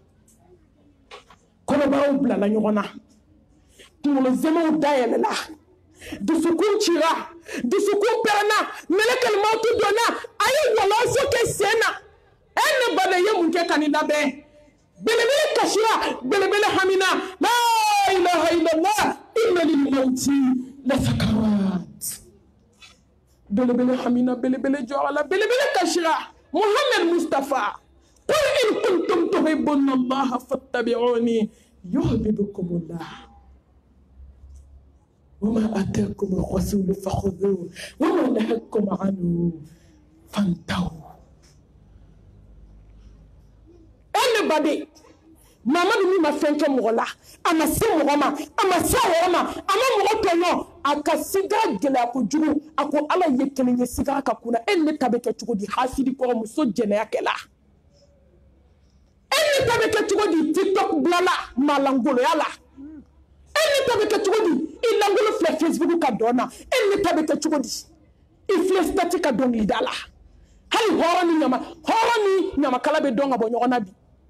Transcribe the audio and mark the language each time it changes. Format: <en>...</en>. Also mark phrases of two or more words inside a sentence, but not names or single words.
<bm>kɔnɔbaraw bilala ɲɔgɔn na kunkolo zɛmɛw dayɛlɛla dusukun cira dusukun pɛrɛnna mɛlɛkɛl mawutu donna a ye wɔlɔsɔ kɛ sen na e ne baden ye mun kɛ ka nin labɛn belebele kasira belebele hamina</bm> <ar>لا إله إلا الله إن للموت لسكرات</ar> <bm>belebele hamina belebele jɔra la belebele kasira Muhammad Mustafa</bm> <ar>قل إن كنتم تحبون الله فاتبعوني يحببكم الله وما آتاكم الرسول فخذوه وما نهاكم عنه فانتهوا.</ar> <bm>Anybody, Mamadu min ma fɛn kɛ mɔgɔ la a ma se mɔgɔ ma a ma se mɔgɔ ma a ma mɔgɔ tɔɲɔ a ka sigara gɛlɛya kojugu a ko ala ye kelen ye sigara ka kunna e ne ta bɛ kɛ cogo di hasidi kɔrɔ muso jɛnɛya kɛla e ne ta bɛ kɛ cogo di tiktok bilala malangoloya la e ne ta bɛ kɛ cogo di i langolo filɛ facebook ka dɔn na e ne ta bɛ kɛ cogo di i filɛ stati ka dɔnkilida la hali hɔrɔn ni ɲamakala bɛ dɔn ka bɔ ɲɔgɔn na bi</bm>